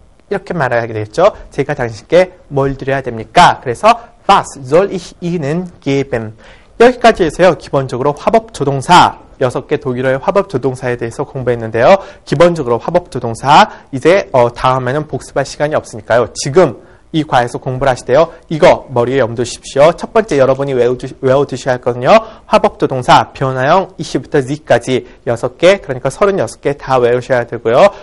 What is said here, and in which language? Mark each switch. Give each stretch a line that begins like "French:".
Korean: 이렇게 말하게 되겠죠? 제가 당신께 뭘 드려야 됩니까?
German: 그래서 Was soll ich Ihnen geben?
Korean: 여기까지 해서요. 기본적으로 화법조동사 6개 독일어의 화법조동사에 대해서 공부했는데요. 기본적으로 화법조동사 이제 다음에는 복습할 시간이 없으니까요. 지금 이 과에서 공부를 하시대요. 이거 머리에 염두십시오. 첫 번째 여러분이 외워두셔야 할 거는요. 화법조동사 변화형 이시부터 z까지 6개 그러니까 36개 다 외우셔야 되고요.